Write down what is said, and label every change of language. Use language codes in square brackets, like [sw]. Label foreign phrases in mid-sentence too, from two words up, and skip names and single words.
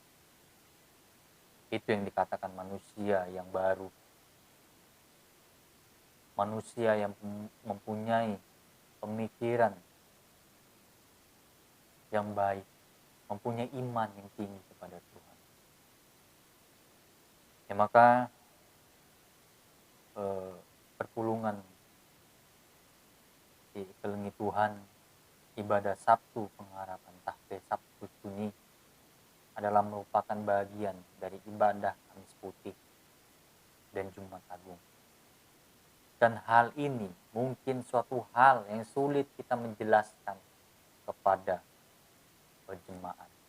[id] Itu yang dikatakan manusia yang baru, manusia yang mempunyai pemikiran yang baik, mempunyai iman yang tinggi kepada Tuhan. Ya maka perpulungan di Kelengi Tuhan, ibadah Sabtu Pengharapan Tahpe Sabtu Sunyi adalah merupakan bagian dari ibadah Kamis Putih dan Jumat Agung. Dan hal ini mungkin suatu hal yang sulit kita menjelaskan kepada jemaat.